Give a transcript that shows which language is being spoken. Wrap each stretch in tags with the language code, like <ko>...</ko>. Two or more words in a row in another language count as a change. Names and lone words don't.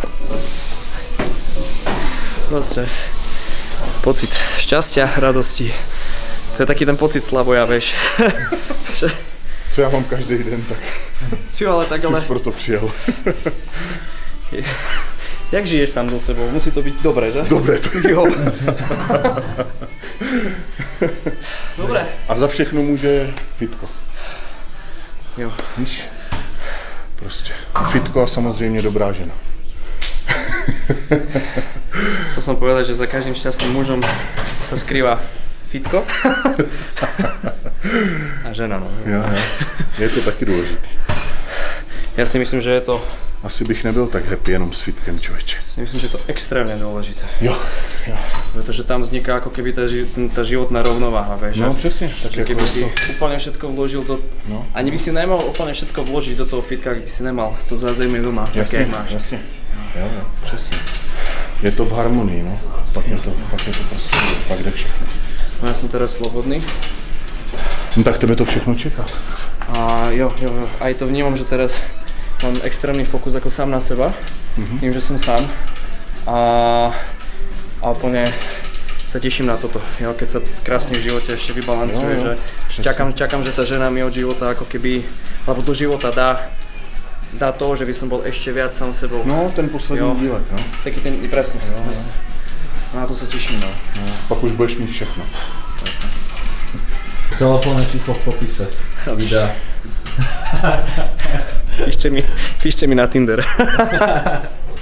<sk>Proste pocit šťastia, radosti. To je taký ten pocit Slavoja, vieš.</sk> <cs>Co já mám každý den, tak Jo, ale tak ale... jsi proto přijel.</cs> <sk>Jak žiješ sám so sebou? Musí to byť dobré, že? Dobré to je. Jo. Dobre.</sk> <cs>A za všechno může fitko. Jo. Víš? Prostě. Fitko a samozřejmě dobrá žena.</cs> <sk>Chcel som povedať, že za každým šťastným mužom sa skrýva fitko a žena, no.</sk> <cs>Jo. Je to taky důležitý.</cs> <sk>Ja si myslím, že je to,</sk> <cs>Asi bych nebyl tak happy jenom s fitkem, člověče.</cs> <sk>si myslím, že je to extrémne dôležité.</sk> <cs>Jo.</cs> <sk>Pretože tam vzniká ako keby tá životná rovnováha, vieš. No že-</sk> <cs>přesně, tak</cs> <sk>že jako keby je si to. úplne všetko vložil do... No. Ani by si nemohol úplne všetko vložiť do toho fitka, ak by si nemal to zázemie doma, také jak máš.</sk> <cs>jasně. Jo, přesně. Je to v harmonii, no. Pak je to prostě, pak jde všechno.</cs> <sk>No ja som teraz slobodný.</sk> <cs>No tak tebe to všechno čeká.</cs> <sk>A jo, aj to vnímam, že teraz mám extrémny fokus ako sám na seba, tým, že som sám. A úplne sa teším na toto, jo, keď sa to krásne v živote ešte vybalancuje,</sk> <cs>Jo,</cs> <sk>že čakám, že tá žena mi od života ako keby, alebo do života dá to, že by som bol ešte viac sám sebou.</sk> <cs>No, ten poslední Jo. dílek, no.</cs> <sk>Taký ten, presne. Na to sa teším, no.</sk> <cs>Pak už budeš mít všechno.</cs> <sk>Telefónne číslo v popise videa. Píšte mi na Tinder.</sk>